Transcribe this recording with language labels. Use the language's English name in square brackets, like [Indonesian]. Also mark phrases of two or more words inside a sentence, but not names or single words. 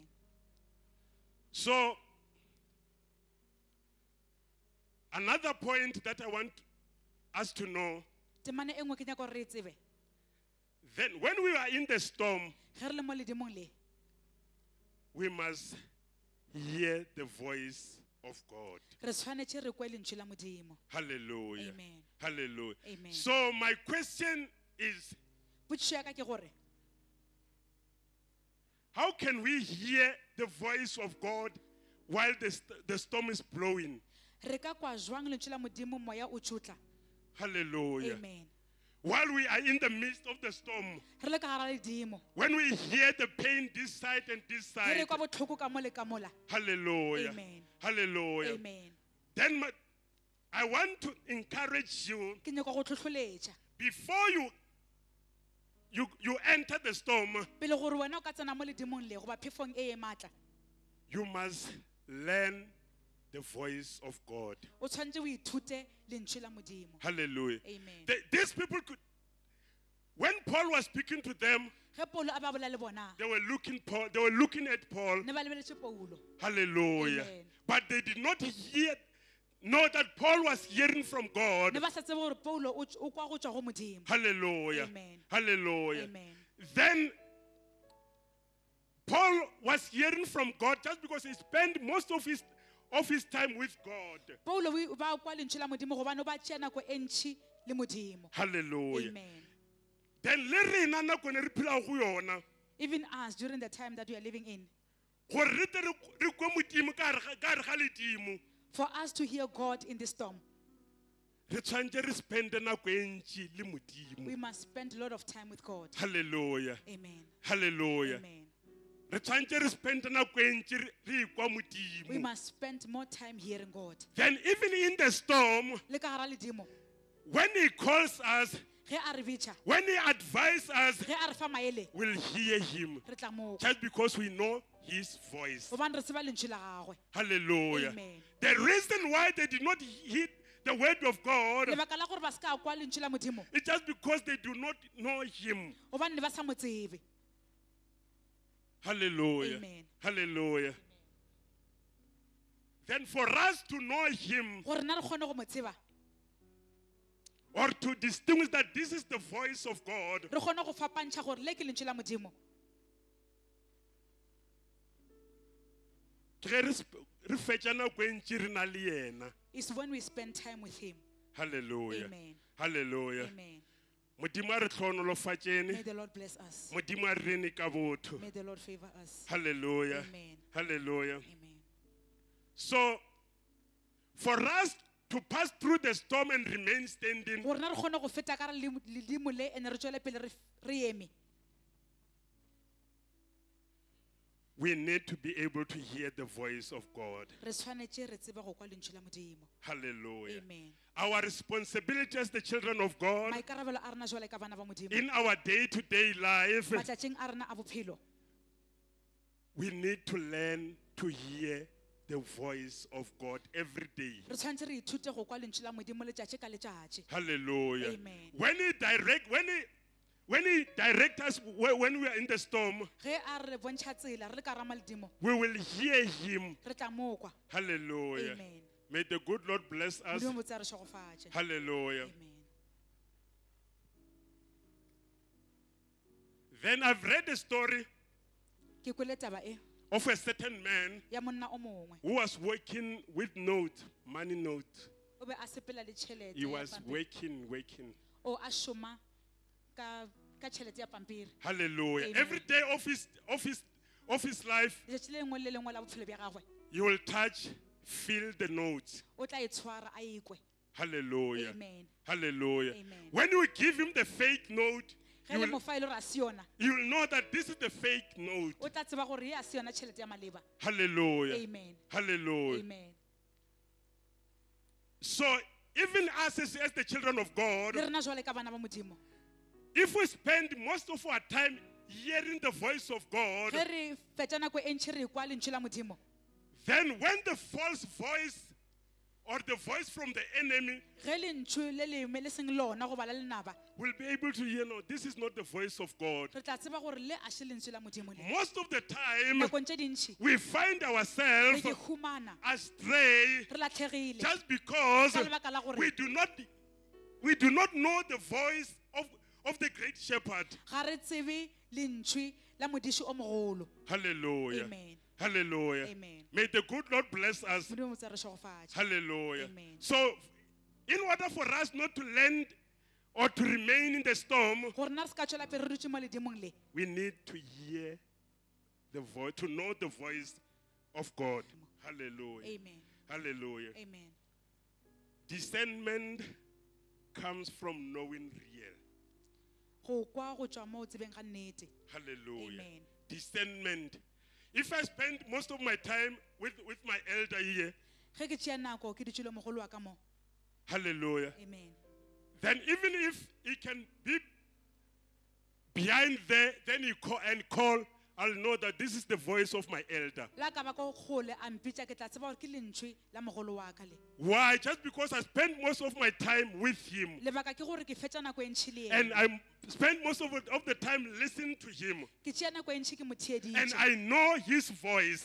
[English] So, another point that I want us to know, then when we are in the storm, we must hear the voice of God. [Northern Sotho] re tshwanetse re kwe lentswe la Modimo. Hallelujah. Amen. Hallelujah. Amen. [English] So my question is, [Northern Sotho] Potšišo ya ka ke gore, [English] how can we hear the voice of God while the storm is blowing? [Northern Sotho] re ka kwa jwang lentswe la Modimo moya o tšhotla? Hallelujah. Amen. [English] While we are in the midst of the storm, [Northern Sotho] Re le ka gare ledimo, [English] when we hear the pain this side and this [Northern Sotho] ge [English] side, [Northern Sotho] re kwa botlhoko ka mo le ka mola. hallelujah. Amen. Hallelujah. Amen. [English] Then I want to encourage you, [Northern Sotho] Ke nyaka go tlhotlholetša [English] before you enter the storm, [Northern Sotho] pele gore wena o ka tsena mo ledimong le goba phefong e maatla, [English] you must learn the voice of God. [Northern Sotho] o tshwanetse o ithute lentswe la Modimo. Hallelujah. Amen. [English] These people could, when Paul was speaking to them, [Northern Sotho] Ge Paulo a ba bola le bona, [English] they were looking at Paul. [Northern Sotho] ne ba lebeletse Paulo. Hallelujah. Amen. [English] But they did not know that Paul was hearing from God. [Northern Sotho] Ne ba sa tsebe gore Paulo o kwa go tšwa go Modimo. Hallelujah. Amen. Hallelujah. Amen. [English] Then Paul was hearing from God just because he spent most of his time with God. [Northern Sotho] Paulo o ba kwa lentswe la Modimo gobane o ba tšea nako e ntšhi le Modimo. Hallelujah. Amen. Then le rena nako ne re phela go yona, [English] Even us during the time that we are living in, [Northern Sotho] gore re tle re kwe Modimo ka gare ga ledimo, [English] for us to hear God in the storm, [Northern Sotho] re tshwanetse re spend nako e ntši le Modimo. [English] we must spend a lot of time with God. Hallelujah. Amen. Hallelujah. Amen. [Northern Sotho] Re tshwanetse re spend nako e ntši re kwa [English] We [Northern Sotho] Modimo. [English] must spend more time hearing God. Then even in the storm, [Northern Sotho] Le ka gare ledimo, [English] when he calls us, [Northern Sotho] ge a re bitša, [English] when he advises us, [Northern Sotho] ge a re fa maele, [English] we'll hear him [Northern Sotho] re tla mo kwa. [English] just because we know his voice. [Northern Sotho] Gobane re tseba lentswe la gagwe. Hallelujah. Amen. [English] The reason why they did not hear the word of God [Northern Sotho] Lebaka la gore ba se ka kwa lentswe la Modimo, [English] is just because they do not know him. [Northern Sotho] gobane ne ba sa mo tsebe. Hallelujah. Amen. [English] Hallelujah. Then for us to know him, [Northern Sotho] Gore na re kgone go mo tseba, [English] or to distinguish that this is the voice of God, [Northern Sotho] re kgone go fapantšha gore le ke lentswe la Modimo, ke ge re fetša nako e ntši re na le yena. [English] is when we spend time with Him. Hallelujah. Amen. Hallelujah. Amen. [Northern Sotho] Modimo a re [English] May [Northern Sotho] tlhonolofatšene, [English] the Lord bless us. [Northern Sotho] Modimo a re rene ka botho. [English] May the Lord favor us. Hallelujah. Amen. Hallelujah. Amen. So, for us to pass through the storm and remain standing, [Northern Sotho] Gore na re kgone go feta ka re ledimo le ene re tšwele pele re eme, [English] we need to be able to hear the voice of God. [Northern Sotho] re tshwanetse re tsebe go kwa lentswe la Modimo. Hallelujah. Amen. [English] Our responsibility as the children of God [Northern Sotho] Maikarabelo a rena jwale ka bana ba Modimo, [English] in our day-to-day life, [Northern Sotho] matšatšing a rena a bophelo, [English] we need to learn to hear the voice of God every day. [Northern Sotho] re tshwanetse re ithute go kwa lentswe la Modimo letšatši ka letšatši. Hallelujah. Amen. [English] When he directs us when we are in the storm, [Northern Sotho] Ge a re bontšha tsela re le ka rama ledimo, [English] we will hear him. [Northern Sotho] re tla mo kwa. Hallelujah. Amen. [English] May the good Lord bless us. [Northern Sotho] Modimo botse a re šogofatše. Hallelujah. Amen. [English] Then I've read a story [Northern Sotho] Ke kwele taba e [English] of a certain man [Northern Sotho] ya monna o mongwe, [English] who was working with money note. [Northern Sotho] o be a sepela le tšhelete [English] He [Northern Sotho] ya [English] was [Northern Sotho] pampiri. [English] working. [Northern Sotho] O a šoma ka tšhelete ya pampiri. Hallelujah. Amen. [English] Every day of his life, [Northern Sotho] Letšatši le lengwe le lengwe la bophelo bja gagwe, [English] he will touch, feel the notes. [Northern Sotho] o tla e tshwara a ekwe. Hallelujah. Amen. Hallelujah. Amen. [English] When you give him the fake note, [Northern Sotho] Ge le mo fa e le gore a se yona, [English] you will know that this is the fake note. [Northern Sotho] o tla tseba gore ye a se yona tšhelete ya maleba. Hallelujah. Amen. Hallelujah. Amen. [English] So even us as the children of God, [Northern Sotho] Le rena jwale ka bana ba Modimo, [English] if we spend most of our time hearing the voice of God, [Northern Sotho] ge re fetša nako e ntšhi re kwa lentswe la Modimo, [English] then when the false voice or the voice from the enemy [Northern Sotho] ge lentswe le leme le seng lona goba la lenaba, [English] will be able to hear, no, this is not the voice of God. [Northern Sotho] re tla tseba gore le a se lentswe la Modimo le. [English] Most of the time, [Northern Sotho] Nakong tše dintšhi [English] we find [Northern Sotho] re [English] ourselves [Northern Sotho] ke humana, [English] astray [Northern Sotho] re latlhegile [English] just because [Northern Sotho] ka lebaka la gore [English] we do not know the voice of the great shepherd. [Northern Sotho] ga re tsebe lentshwi la modiši o mogolo. Hallelujah. Amen. Hallelujah. Amen. [English] May the good Lord bless us. [Northern Sotho] Modimo tsa re šogofatše. Hallelujah. Amen. [English] So, in order for us not to land or to remain in the storm, [Northern Sotho] Gore na re ska tšwela pele re dutše mo ledimong le. [English] we need to hear the voice, to know the voice of God. Hallelujah. Amen. Hallelujah. Amen. Discernment comes from knowing real. [Northern Sotho] Go kwa go tšwa mo o tsebeng ga nnete. Hallelujah. Amen. [English] Discernment. If I spend most of my time with my elder here, [Northern Sotho] Ge ke tšea nako ke dutše le mogolo wa ka mo. hallelujah, Amen. [English] then even if he can be behind there, then he call, I'll know that this is the voice of my elder. [Northern Sotho] La ka ba ko kgole a mpitša ke tla tseba gore ke lentshwi la mogolo wa ka le. [English] Why? Just because I spend most of my time with him. [Northern Sotho] Lebaka ke gore ke fetša nako e ntšhi le [English] And [Northern Sotho] yena. [English] I spend most of the time listening to him. [Northern Sotho] Ke tšea nako e ntšhi ke mo [English] And [Northern Sotho] theeditše. [English] I know his voice.